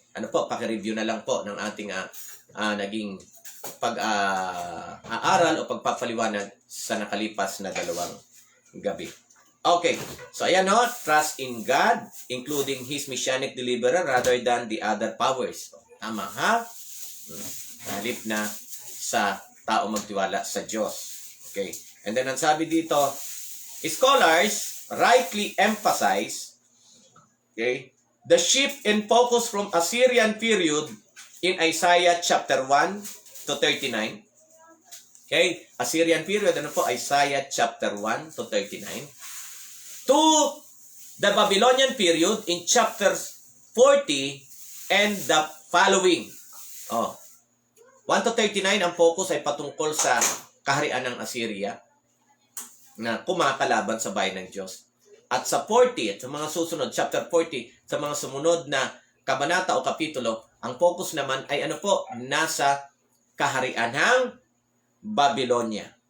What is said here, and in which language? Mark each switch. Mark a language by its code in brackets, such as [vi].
[tl] Paki-review na lang po ng ating naging pag-aaral o pagpapaliwanag sa nakalipas na 2 gabi. [en] Okay, so ayan trust in God, including His messianic deliverer rather than the other powers. [tl] Tama halip na sa tao magtiwala sa Diyos. [en] Okay, and then [tl] ang sabi dito, [en] scholars rightly emphasize the shift in focus from Assyrian period in Isaiah chapter 1 to 39. Okay, Assyrian period, Isaiah chapter 1 to 39. To the Babylonian period in chapters 40 and the following. [tl] 1 to 39, ang focus ay patungkol sa kaharian ng Assyria na kumakalaban sa bayan ng Diyos. At sa 40, at sa mga susunod, chapter 40, sa mga sumunod na kabanata o kapitulo, ang focus naman ay nasa kaharian ng Babylonia.